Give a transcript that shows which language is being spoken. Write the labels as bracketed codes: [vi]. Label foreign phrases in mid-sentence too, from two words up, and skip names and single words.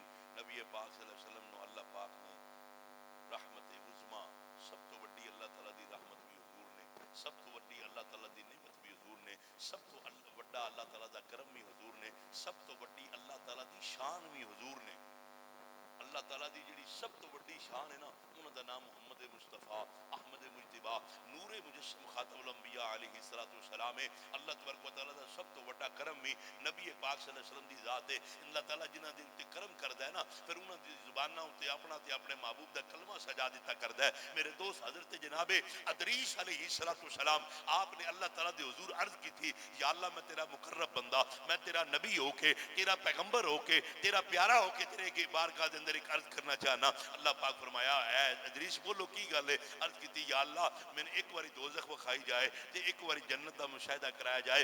[pa] نبی پاک [ar] صلی اللہ علیہ وسلم [pa] نو اللہ پاک نے رحمت عظما، سب تو بڑی اللہ تعالی دی رحمت بھی حضور نے، سب تو بڑی اللہ تعالی دی نعمت بھی حضور نے، سب تو بڑا اللہ تعالی دا کرم بھی حضور نے، سب تو بڑی اللہ تعالی دی شان بھی حضور نے. اللہ تعالیٰ دی جڑی سب تو بڑی شان ہے نا، انہوں دا نام محمد مصطفیٰ احمد مجتبی نور مجسم خاتم الانبیاء [ar] علیہ السلام [pa] ہے. اللہ تبارک و تعالیٰ دا سب تو بڑا کرم بھی نبی پاک [ar] صلی اللہ علیہ وسلم [pa] دی ذات ہے. اللہ تعالیٰ جنہ دے تے کرم کردا ہے نا، پھر انہاں دی زباناں تے اپنا تے اپنے محبوب دا کلمہ سجا دیتا کردا ہے. میرے دوست حضرت جناب ادریس [ar] علیہ السلام [pa] آپ نے اللہ تعالیٰ دے حضور عرض کی تھی یا اللہ میں تیرا مقرب بندہ، میں تیرا نبی ہو کے، تیرا پیغمبر ہو کے، تیرا پیارا ہو کے تیرے کی بارگاہ دے اندر ایک عرض کرنا چاہنا. اللہ پاک فرمایا اے ادریس بولو کی گل ہے؟ عرض کی یا اللہ میں نے ایک واری دوزخ وکھائی جائے تے ایک واری جنت دا مشاہدہ کرایا جائے.